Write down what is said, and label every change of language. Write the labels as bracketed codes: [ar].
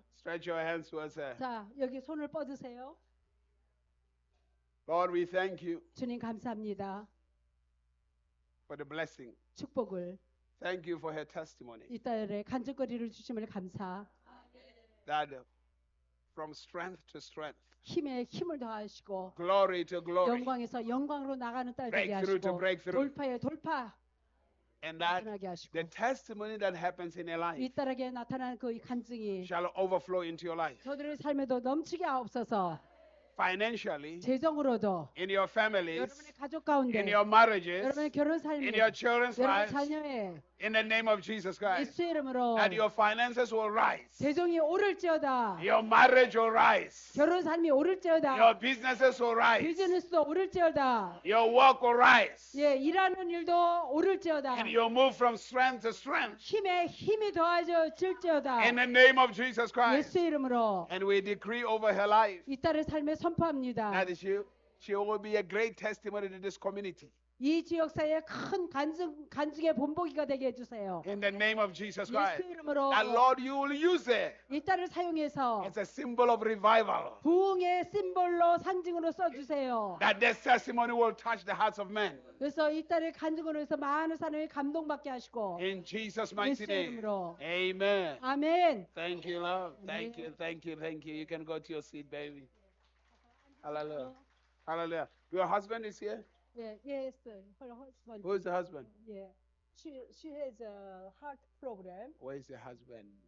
[en] Stretch your hands towards her. [ko] 자, 여기 손을 뻗으세요. [en] Lord, we thank you [ko] 주님 감사합니다. [en] for the blessing. [ko] 축복을 [en] Thank you for her testimony. [ko] 이 딸의 간증거리를 주심을 감사. [en] That from strength to strength, [ko] 힘에 힘을 더하시고 [en] glory to glory, [ko] 영광에서 영광으로 나가는 딸 되게 [en] breakthrough to [ko] 하시고 [en] breakthrough, [ko] 돌파에 돌파 [en] and that [ko] 나타나게 하시고 [en] the testimony that happens in her life [ko] 이 딸에게 나타나는 그 간증이 [en] shall overflow into your life. [ko] 저들의 삶에도 넘치게 하옵소서. [en] Financially, [ko] 재정으로도 [en] in your families, [ko] 여러분의 가족 가운데 [en] in your marriages, [ko] 여러분의 결혼 삶에 [en] in your children's [ko] 여러분 [en] lives, [ko] 자녀의 [en] in the name of Jesus Christ, [ko] 예수의 이름으로 [en] that your finances will rise, [ko] 재정이 오를지어다. [en] your marriage will rise, [ko] 결혼 삶이 오를지어다. [en] your businesses will rise, [ko] 비즈니스도 오를지어다. [en] your work will rise, [ko] 예, 일하는 일도 오를지어다. [en] and you'll move from strength to strength [ko] 힘에 힘이 더해질지어다. [en] in the name of Jesus Christ. [ko] 예수의 이름으로 [en] And we decree over her life [ko] 이 딸의 삶에 선포합니다. [en] that she will be a great testimony to this community. [ko] 이 지역사회의 큰 간증의 본보기가 되게 해주세요. [en] In the name of Jesus [ko] 예수 [en] Christ. [ko] 이름으로 [en] That Lord, you will use it [ko] 이 딸을 사용해서 [en] as a symbol of revival. [ko] 부흥의 심볼로 상징으로 써주세요. [en] That this testimony will touch the hearts of men. [ko] 그래서 이 딸의 간증으로 해서 많은 사람이 감동받게 하시고 [en] In Jesus' mighty [ko] 예수 [en] name. [ko] 이름으로. [en] Amen. [ko] 아멘. [en] Thank you, Lord. Thank you, thank you, thank you. You can go to your seat, baby. Hallelujah. Hallelujah. Your husband is here? 예, yes, her husband. Who is the husband? 예, she has a heart problem. Where is the husband?